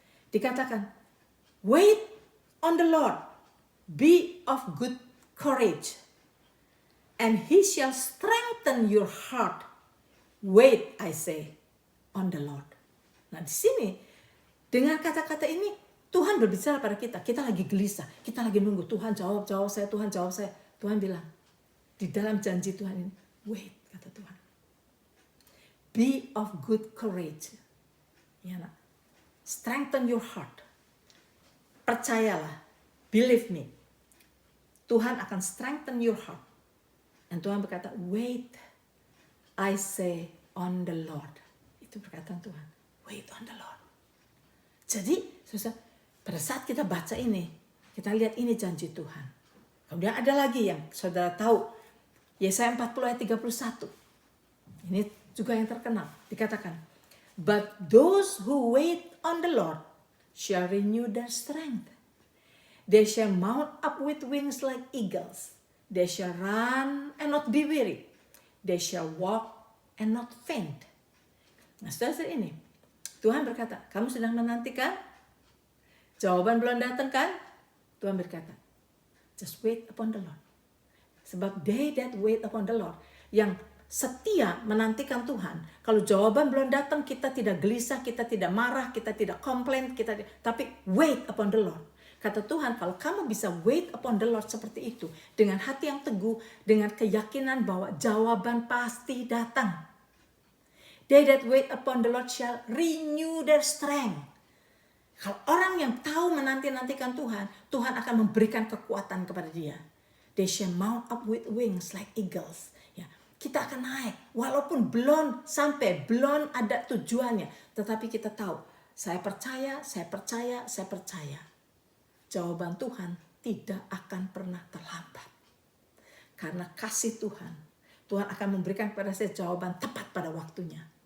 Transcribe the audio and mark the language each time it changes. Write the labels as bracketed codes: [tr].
[id] Dikatakan, [en] wait on the Lord, be of good courage, and he shall strengthen your heart. Wait, I say, on the Lord. [id] Nah, di sini dengan kata-kata ini Tuhan berbicara pada kita. Kita lagi gelisah, kita lagi nunggu Tuhan jawab saya, Tuhan jawab saya. Tuhan bilang di dalam janji Tuhan ini, wait, kata Tuhan. [en] Be of good courage. [id] Ya, nak. [en] Strengthen your heart. [id] Percayalah, [en] believe me. [id] Tuhan akan [en] strengthen your heart. [id] Dan Tuhan berkata, [en] wait, I say on the Lord. [id] Itu perkataan Tuhan. [en] Wait on the Lord. [id] Jadi, pada saat kita baca ini, kita lihat ini janji Tuhan. Kemudian ada lagi yang saudara tahu. Yesaya 40 ayat 31. Ini juga yang terkenal. Dikatakan, [en] but those who wait on the Lord shall renew their strength. They shall mount up with wings like eagles. They shall run and not be weary. They shall walk and not faint. [id] Nah, saudara ini, Tuhan berkata, kamu sedang menantikan? Jawaban belum datang kan? Tuhan berkata, [en] just wait upon the Lord. [id] Sebab [en] they that wait upon the Lord, [id] yang setia menantikan Tuhan. Kalau jawaban belum datang, kita tidak gelisah, kita tidak marah, kita tidak komplain, tapi [en] wait upon the Lord. [id] Kata Tuhan, kalau kamu bisa [en] wait upon the Lord [id] seperti itu, dengan hati yang teguh, dengan keyakinan bahwa jawaban pasti datang. [en] They that wait upon the Lord shall renew their strength. [id] Kalau orang yang tahu menanti-nantikan Tuhan, Tuhan akan memberikan kekuatan kepada dia. [en] They shall mount up with wings like eagles. [id] Ya, kita akan naik, walaupun belum sampai, belum ada tujuannya. Tetapi kita tahu, saya percaya. Jawaban Tuhan tidak akan pernah terlambat. Karena kasih Tuhan, Tuhan akan memberikan kepada saya jawaban tepat pada waktunya.